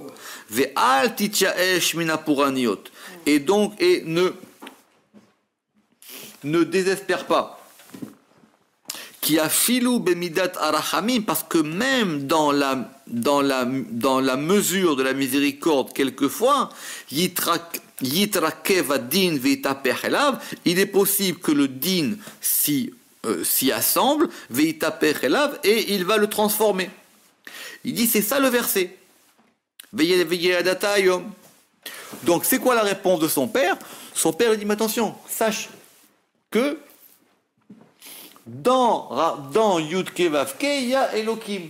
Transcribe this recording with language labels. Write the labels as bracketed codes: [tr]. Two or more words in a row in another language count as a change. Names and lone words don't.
[he] ואל תתייאש מן הפורענות. [fr] Et donc, ne désespère pas. [he] כי אפילו במידת הרחמים, [fr] parce que même dans la mesure de la miséricorde, quelquefois, [he] יתרכב הדין ויתהפך עליו, [fr] il est possible que le din s'y assemble, [he] ויתהפך עליו, [fr] et il va le transformer. Il dit, c'est ça le verset. Donc c'est quoi la réponse de son père? Son père lui dit, mais attention, sache que dans Yud Kevavke, il y a Elokim.